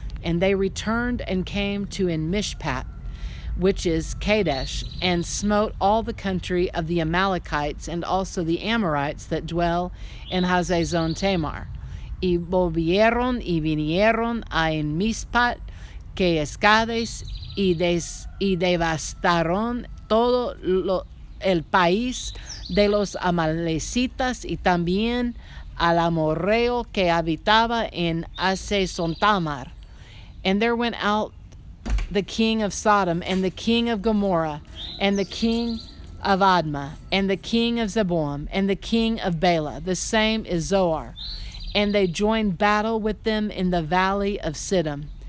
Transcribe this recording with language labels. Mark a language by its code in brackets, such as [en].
[en] And they returned and came to En Mishpat, which is Kadesh, and smote all the country of the Amalekites and also the Amorites that dwell in Hazazon Tamar. [es] Y volvieron y vinieron a En Mishpat, que es Cades, y devastaron todo el país de los amalecitas, y también al amorreo que habitaba en Hazazon Tamar. [en] And there went out the king of Sodom, and the king of Gomorrah, and the king of Admah, and the king of Zeboim, and the king of Bela, the same is Zoar. And they joined battle with them in the valley of Siddim.